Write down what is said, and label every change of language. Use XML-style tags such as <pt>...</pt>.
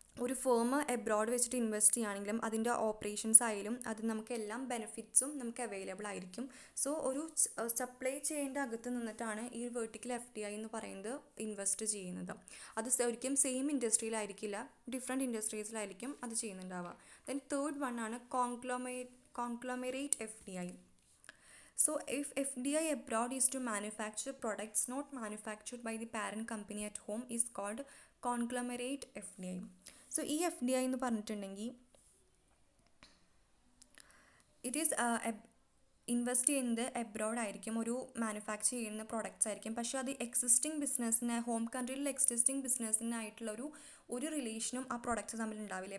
<ml>ഒരു firm abroad വെച്ചിട്ട് invest ചെയ്യുകയാണെങ്കിലും അതിൻ്റെ ഓപ്പറേഷൻസ് ആയാലും അത് നമുക്ക് എല്ലാം ബെനിഫിറ്റ്സും നമുക്ക് അവൈലബിൾ ആയിരിക്കും. സോ ഒരു സപ്ലൈ ചെയിൻ്റെ അകത്ത് നിന്നിട്ടാണ് ഈ വെർട്ടിക്കൽ FDI എന്ന് പറയുന്നത് ഇൻവെസ്റ്റ് ചെയ്യുന്നത്. അത് ഒരിക്കലും സെയിം ഇൻഡസ്ട്രിയിലായിരിക്കില്ല, ഡിഫറെൻറ്റ് ഇൻഡസ്ട്രീസിലായിരിക്കും അത് ചെയ്യുന്നുണ്ടാവുക. ദെൻ തേർഡ് വൺ ആണ് conglomerate FDI.</ml> <en>So if FDI abroad is to manufacture products not manufactured by the parent company at home is called conglomerate FDI.</en> <ml>So ഈ FDI എന്ന് പറഞ്ഞിട്ടുണ്ടെങ്കിൽ ഇറ്റ് ഈസ് ഇൻവെസ്റ്റ് ചെയ്യുന്നത് abroad ആയിരിക്കും, ഒരു manufacture ചെയ്യുന്ന products ആയിരിക്കും. പക്ഷേ അത് എക്സിസ്റ്റിംഗ് ബിസിനസ്സിന്, ഹോം കൺട്രിയിലുള്ള എക്സിസ്റ്റിംഗ് ബിസിനസ്സിനായിട്ടുള്ള ഒരു റിലേഷനും ആ പ്രോഡക്റ്റ്സ് തമ്മിൽ ഉണ്ടാവില്ല.</ml>